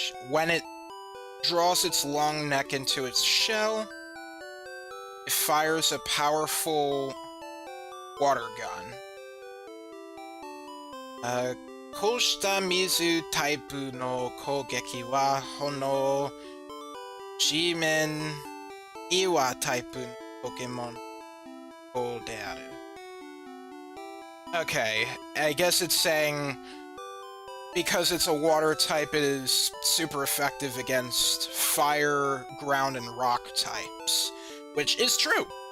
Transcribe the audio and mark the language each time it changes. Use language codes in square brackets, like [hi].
[en] when it draws its long neck into its shell, it fires a powerful water gun. [ja] こうした水タイプの攻撃は炎、地面、岩タイプのポケモンである。 [en] Okay, I guess it's saying because it's a water type, it is super effective against fire, ground, and rock types, which is true.